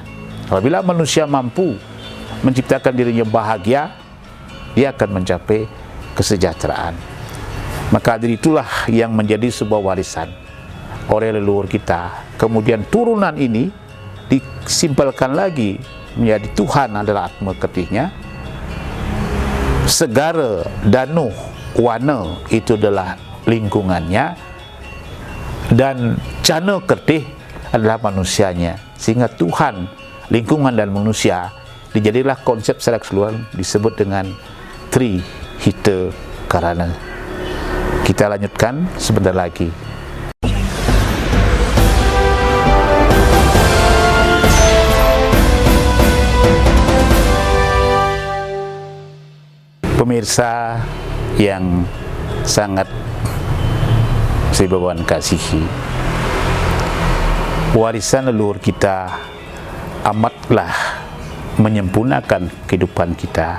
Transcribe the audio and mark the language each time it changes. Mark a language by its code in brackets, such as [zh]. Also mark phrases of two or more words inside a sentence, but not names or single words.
[id] Apabila manusia mampu menciptakan dirinya bahagia, dia akan mencapai kesejahteraan. Maka dari itulah yang menjadi sebuah warisan oleh leluhur kita. Kemudian turunan ini disimpulkan lagi menjadi Tuhan adalah Atma Kertihnya, segara, danuh, wana itu adalah lingkungannya, dan jana kertih adalah manusianya. Sehingga Tuhan, lingkungan, dan manusia dijadilah konsep secara keseluruhan disebut dengan Trihita Karana. Kita lanjutkan sebentar lagi. Pemirsa yang sangat saya bawakan kasihi, warisan leluhur kita amatlah menyempurnakan kehidupan kita.